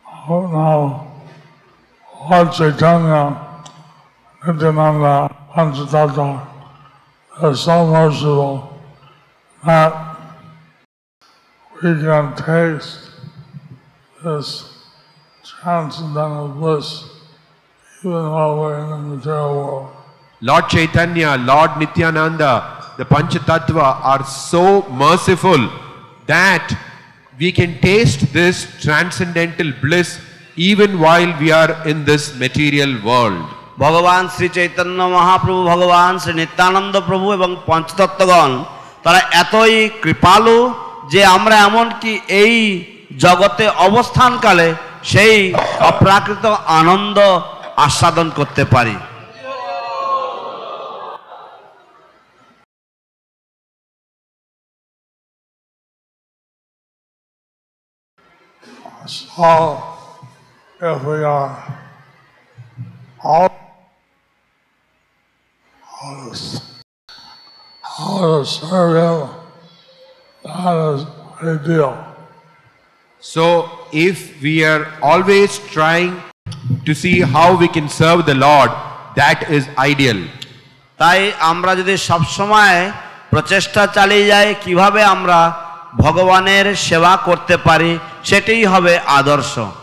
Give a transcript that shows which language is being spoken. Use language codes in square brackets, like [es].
[en] Now, Lord Chaitanya, Nityananda, Panchatattva is so merciful that we can taste this transcendental bliss even while we're in the material world. Lord Chaitanya, Lord Nityananda, the Panchatattva are so merciful that we can taste this transcendental bliss even while we are in this material world. [bn] ভগবান শ্রী চৈতন্য মহাপ্রভু, ভগবান শ্রী নিত্যানন্দ প্রভু এবং পঞ্চতত্ত্বগণ তারা এতই কৃপালু যে আমরা এমনকি এই জগতে অবস্থানকালে সেই অপ্রাকৃত আনন্দ আস্বাদন করতে পারি। [en] So, if we are all how to serve Him, that is ideal. So if we are always trying to see how we can serve the Lord, that is ideal. [bn] তাই আমরা যদি সব সময় প্রচেষ্টা চালিয়ে যাই কিভাবে আমরা ভগবানের সেবা করতে পারি, সেটাই হবে আদর্শ।